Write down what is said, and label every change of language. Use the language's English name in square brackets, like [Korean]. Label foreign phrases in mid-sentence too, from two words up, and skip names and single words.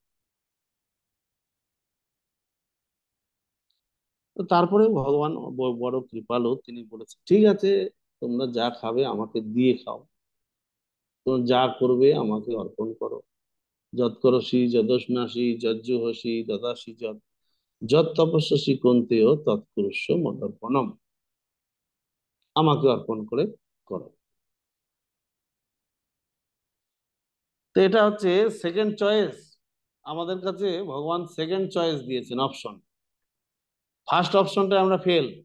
[Bangla] তো তারপরে ভগবান বড় কৃপালু, তিনি বলেছেন ঠিক আছে, তোমরা যা খাবে আমাকে দিয়ে খাও, তোমরা যা করবে আমাকে অর্পণ করো। [Sanskrit] যৎ করসি যদস্নাসি যজ্জুহসি দদাসি যৎ, যৎ তপস্যসি কন্তেয় তৎকুরুষ্ব মদর্পণম, [Bangla] আমাকে অর্পণ করে করো। তো এটা হচ্ছে [English] second choice. [Bangla] আমাদের কাছে ভগবান [English] second choice [Bangla] দিয়েছেন, অপশন। [English] first optionটা [Bangla] আমরা ফেল।